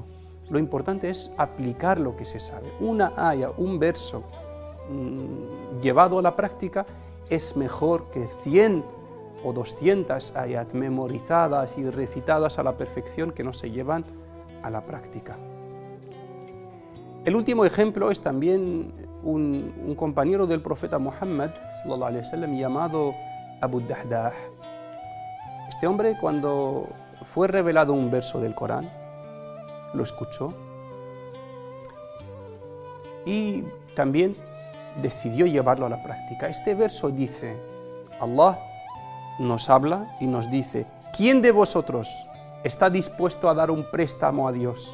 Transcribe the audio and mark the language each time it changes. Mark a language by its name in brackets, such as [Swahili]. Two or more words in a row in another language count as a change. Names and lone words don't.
[Spanish] Lo importante es aplicar lo que se sabe. Una aya, un verso llevado a la práctica es mejor que 100 o 200 ayat memorizadas y recitadas a la perfección que no se llevan a la práctica. El último ejemplo es también un compañero del profeta Muhammad [Arabic] صلى الله عليه وسلم [Spanish] llamado Abu Dahdah. Este hombre, cuando fue revelado un verso del Corán, lo escuchó y también decidió llevarlo a la práctica. Este verso dice: Allah nos habla y nos dice: ¿quién de vosotros está dispuesto a dar un préstamo a Dios?